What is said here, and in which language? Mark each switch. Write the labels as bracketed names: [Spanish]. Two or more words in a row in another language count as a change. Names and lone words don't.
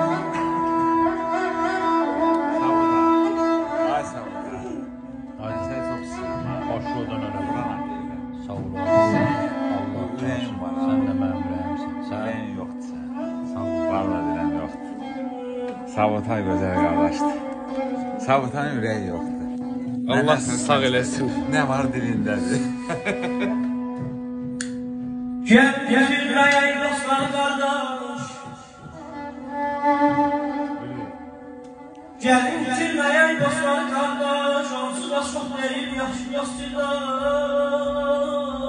[Turkish] Ay sen çok sıkma. Başlığından öyle bırak. Sağ ol. Allah Yüreğin var. sen de benim yüreğimsin. Yüreğin yoktu sen. Sağ ol. Vallahi yüreğin yoktu. [Azerbaijani] Sabota Tay gözəl qardaşdır. Savutanın ürəyi yoxdur. Allah sağ eləsin. Nə var dilindədir. [Turkish] Gel bitirmeye dostlar kardeş. Gel bitirmeye dostlar kardeş. Onsuz da çok değil yaxşı yaşlılar.